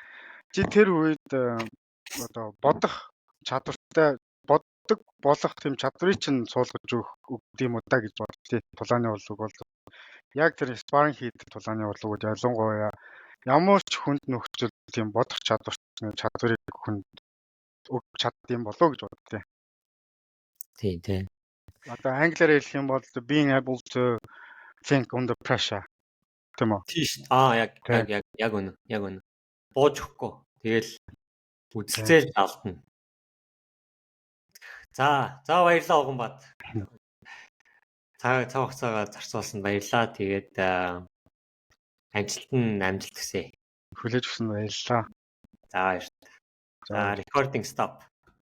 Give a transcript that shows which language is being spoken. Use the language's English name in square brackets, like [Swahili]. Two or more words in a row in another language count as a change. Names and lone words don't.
[Mongolian] Чи тэр үед одоо бодох чадвартай болох тийм чадварыг чинь суулгаж өгөх юм уу да гэж боддتي. Тулааны урлаг бол яг тэр спарринг хийдэг тулааны урлагууд ялангуяа ямар ч хүнд нөхцөл тийм бодох чадварыг хүнд өгч чаддаг юм болоо гэж боддتي. Тий. Одоо англиар хэлэх юм бол [English] being able to think under pressure [Mongolian] тийм үү? Тийш. Яг үнэ. Бууж өгөхгүй. Тэгэл үзэлцээл алдна. За баярлалаа Уганбат. Цаг хугацаагаа зарцуулсан баярлалаа. Тэгээд ажилд нь амжилт хүсье. Хүлээж өгсөн баярлалаа. За баярлалаа. За [English] recording stop.